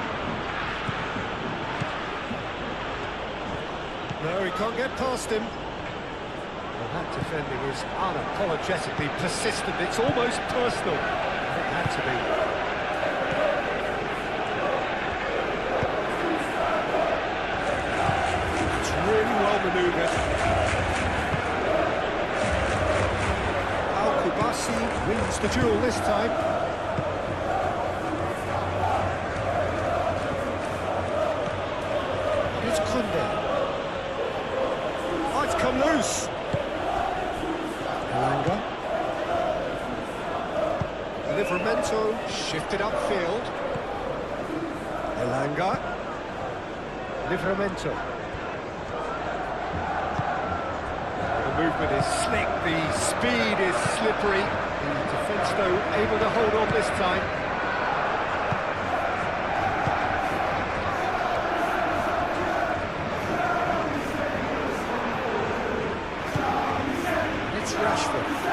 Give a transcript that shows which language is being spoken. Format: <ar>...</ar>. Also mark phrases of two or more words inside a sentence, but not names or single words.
<en>No, he can't get past him. Well, that defending is unapologetically persistent. It's almost personal. It had to be. It's really well manoeuvred. Barcelona wins the duel this time. It's Kunde. Oh, it's come loose. Elanga. Livramento shifted upfield. Elanga. Livramento. The movement is slick, the speed is slippery. The defence, though, able to hold on this time. It's Rashford.</en>